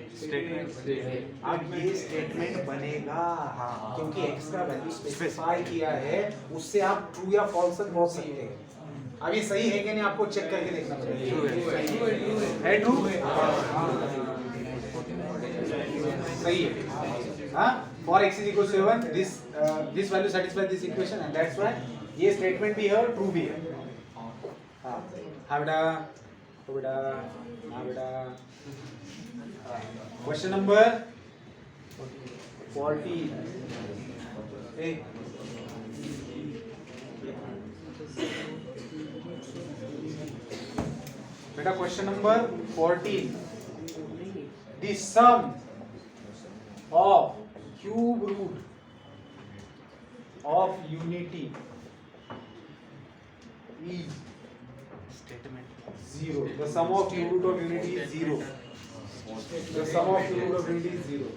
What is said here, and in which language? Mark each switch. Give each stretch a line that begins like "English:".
Hindi: अब ये स्टेटमेंट बनेगा, क्योंकि x का वैल्यू स्पेसिफाई किया है, उससे आप ट्रू या फॉल्स तक पहुंच सकते हैं। अब ये सही है कि नहीं आपको चेक करके देखना पड़ेगा, है ट्रू, सही है।
English: हाँ, for x is equal to 7 this value satisfies this equation and that's why
Hindi: ये स्टेटमेंट भी है और ट्रू भी है। हाँ बेटा, तो बेटा, हाँ बेटा, क्वेश्चन नंबर 14, बेटा
English: Question number 14, the sum of cube root of unity is statement 0. The sum of cube root of unity is 0. The sum of cube root of unity is 0.